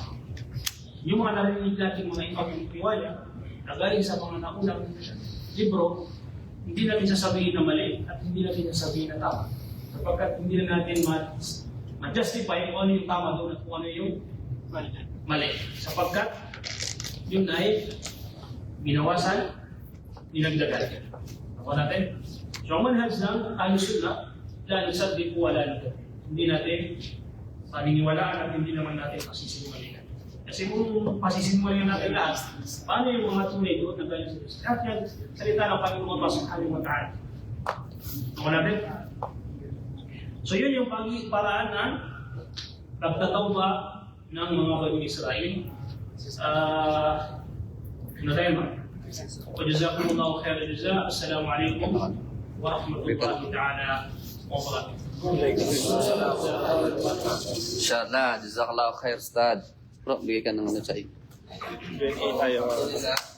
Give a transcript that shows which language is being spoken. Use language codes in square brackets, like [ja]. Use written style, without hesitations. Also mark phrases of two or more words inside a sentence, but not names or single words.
[tl] Yung mga narinig natin mga ipag-iwala na galing sa mga naunang libro, hindi natin sasabihin na mali at hindi natin sasabihin na tama. Sapagkat hindi na natin ma-justify kung ano yung tama doon at kung ano yung mali. Sapagkat yun ay binawasan, dinagdagan. Ako natin. So ang manhaj ng Ahlus-Sunnah, [ar] لا نصدق ولا نكذب. [tl] Hindi natin paniniwalaan at hindi naman natin pasisinungalingan. Kasi kung pasisinungalingan natin lahat, paano yung mga tunay doon na galing sa Diyos? Lahat yan, salita ng Panginoon Allah [ar] سبحانه وتعالى. [tl] Ako natin. So yun yung paraan ng pagtatawba ng mga Bani Israel. Ano tayo ba? [ar] وجزاكم الله خير الجزاء. السلام عليكم ورحمة الله تعالى وبركاته. إن شاء الله. جزاك الله خير, Ustad. [tl] Bro, bigay ka ng ano sa iyo. Q&A tayo.